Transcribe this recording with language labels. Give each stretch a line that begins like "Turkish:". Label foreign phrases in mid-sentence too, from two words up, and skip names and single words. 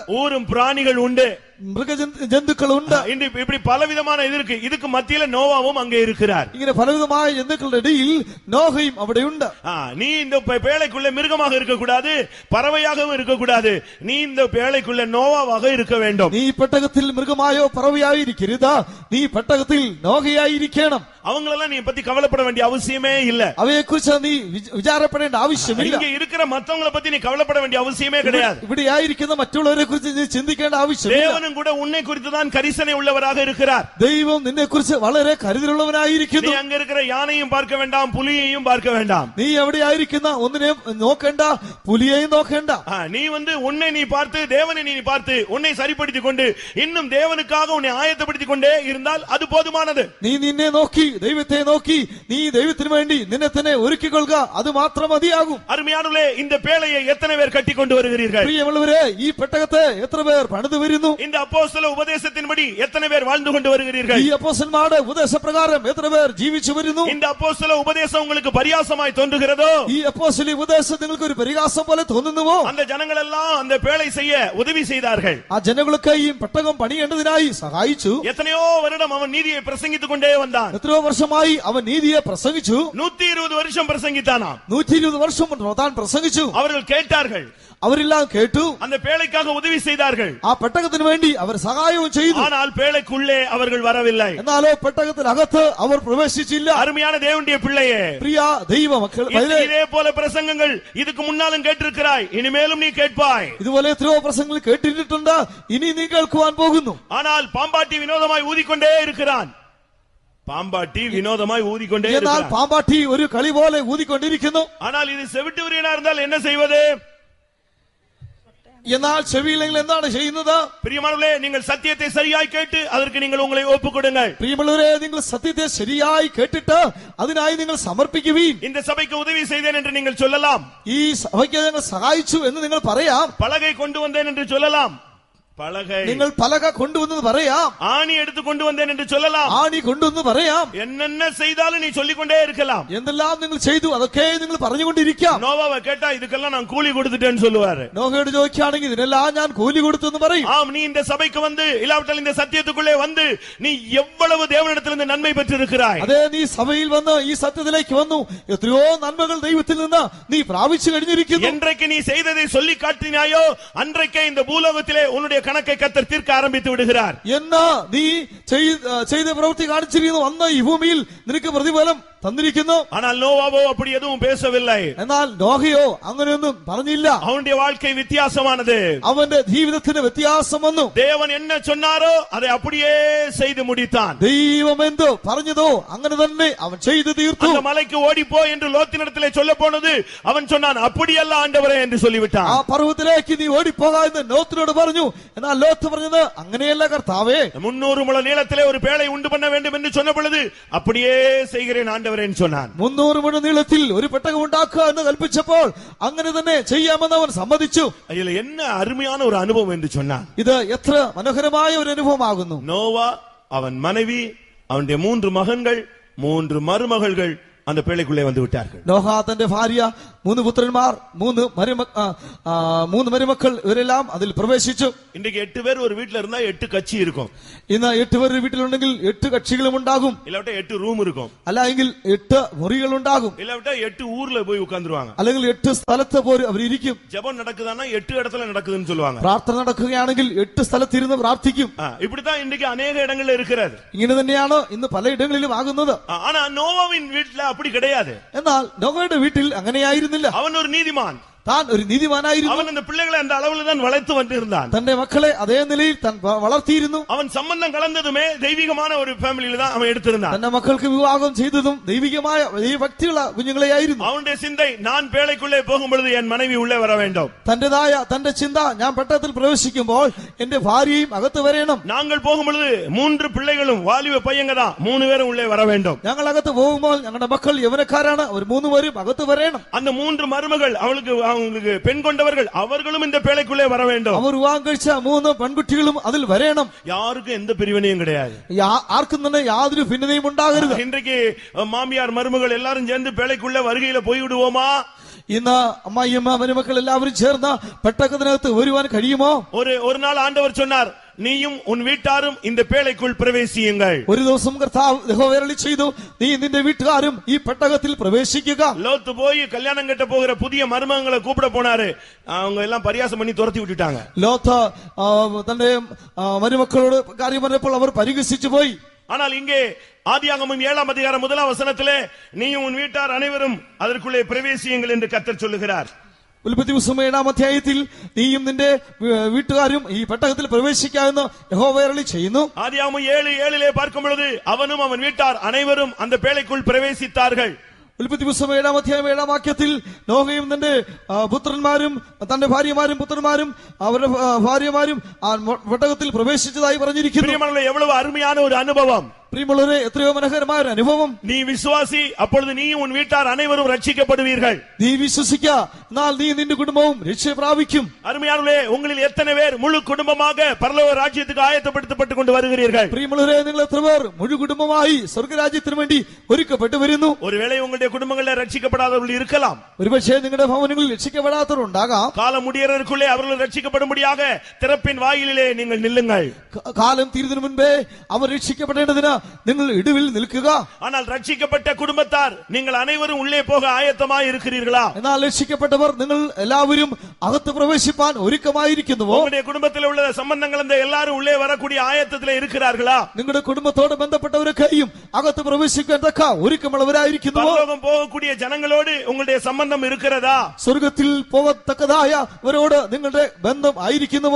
Tamil: ஊரும் பிராணிகள் உண்டு,
Malayalam: ജന്തുക്കൾ ഉണ്ട്.
Tamil: இப்படி பலவிதமான இது இருக்கு. இதுக்கு மத்தியில நோவாவும் அங்கே இருக்கிறார்.
Malayalam: ഇങ്ങനെ പലവിധമായ ജന്തുക്കളുടെ ഇടയിൽ നോഹയും അവിടെയുണ്ട്.
Tamil: நீ இந்த பேழைக்குள்ள மிருகமாக இருக்கக்கூடாது, பறவையாகவும் இருக்கக்கூடாது. நீ இந்த பேழைக்குள்ள நோவாவாக இருக்க வேண்டும்.
Malayalam: നീ പെട്ടകത്തിൽ മൃഗമായോ പറവയായോ ഇരിക്കരുത്, നീ പെട്ടകത്തിൽ നോഹയായിരിക്കണം.
Tamil: அவங்களெல்லாம் நீ பத்தி கவலைப்பட வேண்டிய அவசியமே இல்ல.
Malayalam: അവയെ കുറിച്ച് നീ വിചാരപ്പെടേണ്ട ആവശ്യമില്ല.
Tamil: இங்க இருக்கிற மத்தவங்களை பத்தி நீ கவலைப்பட வேண்டிய அவசியமே கிடையாது.
Malayalam: ഇവിടെ ആയിരിക്കുന്ന മറ്റുള്ളവരെ കുറിച്ച് നീ ചിന്തിക്കേണ്ട ആവശ്യമില്ല.
Tamil: தேவனும் கூட உன்னை குறித்து தான் கரிசனை உள்ளவராக இருக்கிறார்.
Malayalam: ദൈവം നിന്നെ കുറിച്ച് വളരെ കരുതലുള്ളവനായിരിക്കുന്നു.
Tamil: நீ அங்க இருக்கிற யானையும் பார்க்க வேண்டாம், புலியையும் பார்க்க வேண்டாம்.
Malayalam: നീ എവിടെ ആയിരിക്കുന്ന ഒന്നിനെയും നോക്കണ്ട, പുലിയെയും നോക്കണ്ട.
Tamil: நீ உன்னை நீ பார்த்து தேவனை நீ பார்த்து உன்னை சரிப்படுத்திக் கொண்டு இன்னும் தேவனுக்காக உன்னை ஆயத்தப்படுத்திக் கொண்டே இருந்தால் அது போதுமானது.
Malayalam: നീ നിന്നെ നോക്കി ദൈവത്തെ നോക്കി നീ ദൈവത്തിന് വേണ്ടി നിന്നെ തന്നെ ഒരുക്കിക്കൊള്ളുക, അത് മാത്രം മതിയാകും.
Tamil: அருமையானவர்களே, இந்த பேழையை எத்தனை பேர் கட்டி கொண்டு வருகிறீர்கள்?
Malayalam: പ്രിയമുള്ളവരെ, ഈ പെട്ടകത്തെ എത്ര പേർ പണിതു വരുന്നു?
Tamil: இந்த அப்போஸ்தல உபதேசத்தின்படி எத்தனை பேர் வாழ்ந்து கொண்டு வருகிறீர்கள்?
Malayalam: ഈ അപ്പോസ്തലന്മാരുടെ ഉപദേശപ്രകാരം എത്ര പേർ ജീവിച്ചു വരുന്നു?
Tamil: இந்த அப்போஸ்தல உபதேசம் உங்களுக்கு பரியாசமாய் தோன்றுகிறதோ?
Malayalam: ഈ അപ്പോസ്തല ഉപദേശം നിങ്ങൾക്ക് ഒരു പരിഹാസം പോലെ തോന്നുന്നുവോ?
Tamil: அந்த ஜனங்கள் எல்லாம் அந்த பேழை செய்ய உதவி செய்தார்கள்.
Malayalam: ആ ജനങ്ങളൊക്കെ ഈ പെട്ടകം പണിയേണ്ടതിനായി സഹായിച്ചു.
Tamil: எத்தனையோ வருடம் அவன் நீதியை பிரசங்கித்துக் கொண்டே வந்தான்.
Malayalam: എത്രയോ വർഷമായി അവൻ നീതിയെ പ്രസംഗിച്ചു.
Tamil: 120 வருஷம் பிரசங்கித்தானாம்.
Malayalam: 120 വർഷം താൻ പ്രസംഗിച്ചു.
Tamil: அவர்கள் கேட்டார்கள்,
Malayalam: അവരെല്ലാം കേട്ടു.
Tamil: அந்த பேழைக்காக உதவி செய்தார்கள்.
Malayalam: ആ പെട്ടകത്തിന് വേണ്ടി അവർ സഹായവും ചെയ്തു.
Tamil: ஆனால் பேழைக்குள்ளே அவர்கள் வரவில்லை.
Malayalam: എന്നാലോ പെട്ടകത്തിനകത്ത് അവർ പ്രവേശിച്ചില്ല.
Tamil: அருமையான தேவனுடைய பிள்ளையே,
Malayalam: പ്രിയ ദൈവ മക്കൾ,
Tamil: இதே போல பிரசங்கங்கள் இதுக்கு முன்னாலும் கேட்டிருக்கிறாய், இனிமேலும் நீ கேட்பாய்.
Malayalam: ഇതുപോലെ എത്രയോ പ്രസംഗങ്ങൾ കേട്ടിട്ടുണ്ട്, ഇനി നീ കേൾക്കുവാൻ പോകുന്നു.
Tamil: ஆனால் பாம்பாட்டி வினோதமாய் ஊதிக்கொண்டே இருக்கிறான். பாம்பாட்டி வினோதமாய் ஊதிக்கொண்டே
Malayalam: എന്നാൽ
Tamil: இருக்கிறான்.
Malayalam: പാമ്പാട്ടി ഒരു കളി പോലെ ഊതിക്കൊണ്ടിരിക്കുന്നു.
Tamil: ஆனால் இது செவிட்டு விரியனா இருந்தால் என்ன செய்வது?
Malayalam: എന്നാൽ ചെവിയില്ലെങ്കിൽ എന്താണ് ചെയ്യുന്നത്?
Tamil: பிரியமானவர்களே, நீங்கள் சத்தியத்தை சரியாய் கேட்டு அதற்கு நீங்கள் உங்களை ஒப்புக் கொடுங்கள்.
Malayalam: പ്രിയമുള്ളവരെ, നിങ്ങൾ സത്യത്തെ ശരിയായി കേട്ടിട്ട് അതിനായി നിങ്ങൾ സമർപ്പിക്കുവീൻ.
Tamil: இந்த சபைக்கு உதவி செய்தேன் என்று நீங்கள் சொல்லலாம்.
Malayalam: ഈ സഭയ്ക്ക് ഞങ്ങൾ സഹായിച്ചു എന്ന് നിങ്ങൾ പറയാം.
Tamil: பலகை கொண்டு வந்தேன் என்று சொல்லலாம். பலகை
Malayalam: നിങ്ങൾ പലക കൊണ്ടുവന്നത് പറയാം.
Tamil: ஆணி எடுத்து கொண்டு வந்தேன் என்று சொல்லலாம்.
Malayalam: ആണി കൊണ്ടുവന്ന് പറയാം.
Tamil: என்னென்ன செய்தாலும் நீ சொல்லிக்கொண்டே இருக்கலாம்.
Malayalam: എന്തെല്ലാം നിങ്ങൾ ചെയ്തു അതൊക്കെ നിങ്ങൾ പറഞ്ഞുകൊണ്ടിരിക്കാം.
Tamil: நோவாவை கேட்டா இதுக்கெல்லாம் நான் கூலி கொடுத்துட்டேன்னு சொல்லுவாரு.
Malayalam: നോഹയോട് ചോദിക്കുകയാണെങ്കിൽ ഇതിനെല്ലാം ഞാൻ കൂലി കൊടുത്തു എന്ന് പറയും.
Tamil: ஆம், நீ இந்த சபைக்கு வந்து இல்லாவிட்டால் இந்த சத்தியத்துக்குள்ளே வந்து நீ எவ்வளவு தேவனிடத்திலிருந்து நன்மை பெற்றிருக்கிறாய்.
Malayalam: അതെ, നീ സഭയിൽ വന്ന് ഈ സത്യത്തിലേക്ക് വന്നു, എത്രയോ നന്മകൾ ദൈവത്തിൽ നിന്ന് നീ പ്രാപിച്ചു കഴിഞ്ഞിരിക്കുന്നു.
Tamil: என்றைக்கு நீ செய்ததை சொல்லி காட்டினாயோ அன்றைக்கே இந்த பூலோகத்திலே உன்னுடைய கணக்கை கர்த்தர் தீர்க்க ஆரம்பித்து விடுகிறார்.
Malayalam: എന്നാ നീ ചെയ്ത പ്രവൃത്തി കാണിച്ചിരിക്കുന്നു, അന്ന് ഈ ഭൂമിയിൽ നിനക്ക് പ്രതിഫലം തന്നിരിക്കുന്നു.
Tamil: ஆனால் நோவாவோ அப்படி எதுவும் பேசவில்லை.
Malayalam: എന്നാൽ നോഹയോ അങ്ങനെയൊന്നും പറഞ്ഞില്ല.
Tamil: அவனுடைய வாழ்க்கை வித்தியாசமானது.
Malayalam: അവന്റെ ജീവിതത്തിന് വ്യത്യാസം വന്നു.
Tamil: தேவன் என்ன சொன்னாரோ அதை அப்படியே செய்து முடித்தான்.
Malayalam: ദൈവം എന്തോ പറഞ്ഞതോ അങ്ങനെ തന്നെ അവൻ ചെയ്തു തീർത്തു.
Tamil: அந்த மலைக்கு ஓடிப்போ என்று லோத்தினிடத்திலே சொல்ல போனது அவன் சொன்னான், அப்படியல்ல ஆண்டவரே என்று சொல்லிவிட்டான்.
Malayalam: ആ പർവ്വതത്തിലേക്ക് നീ ഓടിപ്പോക എന്ന് ലോത്തിനോട് പറഞ്ഞു. എന്നാൽ ലോത്ത് പറഞ്ഞത്, അങ്ങനെയല്ല കർത്താവേ,
Tamil: 300 முழ நீளத்திலே ஒரு பேழை உண்டு பண்ண வேண்டும் என்று சொன்ன பொழுது அப்படியே செய்கிறேன் ஆண்டவரே என்று சொன்னான்.
Malayalam: 300 മുഴ നീളത്തിൽ ഒരു പെട്ടകം ഉണ്ടാക്കുക എന്ന് കൽപ്പിച്ചപ്പോൾ അങ്ങനെ തന്നെ ചെയ്യാമെന്ന് അവൻ സമ്മതിച്ചു.
Tamil: இதுல என்ன அருமையான ஒரு அனுபவம் என்று சொன்னான்.
Malayalam: ഇത് എത്ര മനോഹരമായ ഒരു അനുഭവമാകുന്നു.
Tamil: நோவா, அவன் மனைவி, அவனுடைய 3 மகன்கள், 3 மருமகள்கள் அந்த பேழைக்குள்ளே வந்து விட்டார்கள்.
Malayalam: നോഹ, തന്റെ ഭാര്യ, 3 പുത്രന്മാർ, 3 മരുമക്കൾ, ഇവരെല്ലാം അതിൽ പ്രവേശിച്ചു.
Tamil: இன்றைக்கு 8 பேர் ஒரு வீட்டுல இருந்தா 8 கட்சி இருக்கும்.
Malayalam: ഇന്ന് 8 പേർ വീട്ടിലുണ്ടെങ്കിൽ 8 കക്ഷികളും ഉണ്ടാകും.
Tamil: இல்லாவிட்டா 8 ரூம் இருக்கும்.
Malayalam: അല്ല എങ്കിൽ 8 മുറികൾ ഉണ്ടാകും.
Tamil: இல்லாவிட்டா 8 ஊர்ல போய் உட்கார்ந்துருவாங்க.
Malayalam: അല്ലെങ്കിൽ 8 സ്ഥലത്ത് പോയി അവരിയ്ക്കും.
Tamil: ஜெபம் நடக்குதானா 8 இடத்துல நடக்குதுன்னு சொல்லுவாங்க.
Malayalam: പ്രാർത്ഥന നടക്കുകയാണെങ്കിൽ 8 സ്ഥലത്തിരുന്ന് പ്രാർത്ഥിക്കും.
Tamil: இப்படித்தான் இன்றைக்கு அநேக இடங்கள்ல இருக்கிறது.
Malayalam: ഇങ്ങനെ തന്നെയാണ് ഇന്ന് പലയിടങ്ങളിലും ആകുന്നത്.
Tamil: ஆனா நோவாவின் வீட்டுல அப்படி கிடையாது.
Malayalam: എന്നാൽ നോഹയുടെ വീട്ടിൽ അങ്ങനെയായിരുന്നില്ല.
Tamil: அவன் ஒரு நீதிமான்.
Malayalam: താൻ ഒരു നീതിമാനായിരുന്നു.
Tamil: அவன் அந்த பிள்ளைகளை அந்த அளவுல தான் வளர்த்து வந்திருந்தான்.
Malayalam: തന്റെ മക്കളെ അതേ നിലയിൽ താൻ വളർത്തിയിരുന്നു.
Tamil: அவன் சம்பந்தம் கலந்ததுமே தெய்வீகமான ஒரு ஃபேமிலியில தான் அவன் எடுத்திருந்தான்.
Malayalam: തന്റെ മക്കൾക്ക് വിവാഹം ചെയ്തതും ദൈവികമായ ഭക്തിയുള്ള കുഞ്ഞുങ്ങളെയായിരുന്നു.
Tamil: அவனுடைய சிந்தை, நான் பேழைக்குள்ளே போகும்பொழுது என் மனைவி உள்ளே வர வேண்டும்.
Malayalam: തന്റെ ചിന്ത, ഞാൻ പെട്ടകത്തിൽ പ്രവേശിക്കുമ്പോൾ എന്റെ ഭാര്യയും അകത്ത് വരണം.
Tamil: நாங்கள் போகும்பொழுது 3 பிள்ளைகளும் வாலிப பையங்க தான், 3 பேரும் உள்ளே வர வேண்டும்.
Malayalam: ഞങ്ങൾ അകത്ത് പോകുമ്പോൾ ഞങ്ങളുടെ മക്കൾ യൗവനക്കാരാണ്, അവർ 3 പേരും അകത്ത് വരണം.
Tamil: அந்த 3 മരുമകൾ அவங்களுக்கு பெண் கொண்டவர்கள், அவர்களும் இந்த பேழைக்குள்ளே வர வேண்டும்.
Malayalam: അവർ വിവാഹം കഴിച്ച 3 പെൺകുട്ടികളും അതിൽ വരണം.
Tamil: யாருக்கும் எந்த பிரிவினையும் கிடையாது.
Malayalam: ആർക്കും തന്നെ യാതൊരു ഭിന്നതയും ഉണ്ടാകരുത്.
Tamil: இன்றைக்கு மாமியார் மருமகள் எல்லாரும் சேர்ந்து பேழைக்குள்ள வருகையில போய்விடுவோமா?
Malayalam: ഇന്ന് അമ്മായിയമ്മ മരുമക്കൾ എല്ലാവരും ചേർന്ന് പെട്ടകത്തിനകത്ത് വരുവാൻ കഴിയുമോ?
Tamil: ஒரு நாள் ஆண்டவர் சொன்னார், நீயும் உன் வீட்டாரும் இந்த பேழைக்குள் பிரவேசியுங்கள்.
Malayalam: ഒരു ദിവസം കർത്താവ് യഹോവ അരുളി ചെയ്തു, നീ നിന്റെ വീട്ടുകാരും ഈ പെട്ടകത്തിൽ പ്രവേശിക്കുക.
Tamil: லோத்து போய் கல்யாணம் கட்ட போகிற புதிய மருமகளை கூப்பிட போனாரு. அவங்க எல்லாம் பரியாசம் பண்ணி துரத்தி விட்டுட்டாங்க.
Malayalam: ലോത്ത് തന്റെ മരുമക്കളോട് കാര്യം പറഞ്ഞപ്പോൾ അവർ പരിഹസിച്ചു പോയി.
Tamil: ஆனால் இங்கே ஆதியாகமம் 7ஆம் அதிகாரம் 1ஆம் வசனத்திலே, நீயும் உன் வீட்டார் அனைவரும் அதற்குள்ளே பிரவேசியுங்கள் என்று கர்த்தர் சொல்லுகிறார்.
Malayalam: ഉൽപ്പത്തി പുസ്തകം 7ആം അധ്യായത്തിൽ നീയും നിന്റെ വീട്ടുകാരും ഈ പെട്ടകത്തിൽ പ്രവേശിക്കാമെന്ന് യഹോവ അരുളി ചെയ്യുന്നു.
Tamil: ஆதியாகமம் 7:7 பார்க்கும் பொழுது அவனும் அவன் வீட்டார் அனைவரும் அந்த பேழைக்குள் பிரவேசித்தார்கள்.
Malayalam: ഉൽപ്പത്തി പുസ്തകം 7ആം അധ്യായം 7ആം വാക്യത്തിൽ നോഹയും തന്റെ പുത്രന്മാരും തന്റെ ഭാര്യമാരും പുത്രന്മാരും അവരുടെ ഭാര്യമാരും ആ പെട്ടകത്തിൽ പ്രവേശിച്ചതായി പറഞ്ഞിരിക്കുന്നു.
Tamil: எவ்வளவு அருமையான ஒரு அனுபவம்!
Malayalam: പ്രിയമുള്ളവരെ, എത്രയോ മനോഹരമായ ഒരു അനുഭവം.
Tamil: நீ விசுவாசி, அப்பொழுது நீயும் உன் வீட்டார் அனைவரும் ரட்சிக்கப்படுவீர்கள்.
Malayalam: നീ വിശ്വസിക്കുക, എന്നാൽ നീ നിന്റെ കുടുംബവും രക്ഷ പ്രാപിക്കും.
Tamil: அருமையானவர்களே, உங்களில் எத்தனை பேர் முழு குடும்பமாக பரலோக ராஜ்யத்துக்கு ஆயத்தப்படுத்தப்பட்டு கொண்டு வருகிறீர்கள்?
Malayalam: പ്രിയമുള്ളവരെ, നിങ്ങൾ എത്ര പേർ മുഴു കുടുംബമായി സ്വർഗ്ഗരാജ്യത്തിന് വേണ്ടി ഒരുക്കപ്പെട്ടു വരുന്നു?
Tamil: ஒருவேளை உங்களுடைய குடும்பங்களில் ரட்சிக்கப்படாதவர்கள் இருக்கலாம்.
Malayalam: ഒരുപക്ഷേ നിങ്ങളുടെ ഭവനങ്ങളിൽ രക്ഷിക്കപ്പെടാത്തവർ ഉണ്ടാകാം.
Tamil: காலம் முடியறதுக்குள்ளே அவர்கள் ரட்சிக்கப்படும்படியாக திறப்பின் வாயிலே நீங்கள் நில்லுங்கள்.
Malayalam: കാലം തീരുന്നതിന് മുൻപേ അവർ രക്ഷിക്കപ്പെടേണ്ടതിന് നിങ്ങൾ ഇടിവിൽ നിൽക്കുക.
Tamil: ஆனால் ரட்சிக்கப்பட்ட குடும்பத்தார் நீங்கள் அனைவரும் உள்ளே போக ஆயத்தமாய் இருக்கிறீர்களா?
Malayalam: എന്നാൽ രക്ഷിക്കപ്പെട്ടവർ നിങ്ങൾ എല്ലാവരും അകത്ത് പ്രവേശിപ്പാൻ ഒരുക്കമായിരിക്കുന്നുവോ?
Tamil: உங்களுடைய குடும்பத்தில் உள்ள சம்பந்தங்கள் அந்த எல்லாரும் உள்ளே வரக்கூடிய ஆயத்தத்தில் இருக்கிறார்களா?
Malayalam: നിങ്ങളുടെ കുടുംബത്തോട് ബന്ധപ്പെട്ടവരൊക്കെയും അകത്ത് പ്രവേശിക്കാൻ തക്ക ഒരുക്കമുള്ളവരായിരിക്കുന്നുവോ?
Tamil: பரலோகம் போகக்கூடிய ஜனங்களோடு உங்களுடைய சம்பந்தம் இருக்கிறதா?
Malayalam: സ്വർഗത്തിൽ പോകത്തക്കതായവരോട് നിങ്ങളുടെ ബന്ധം ആയിരിക്കുന്നുവോ?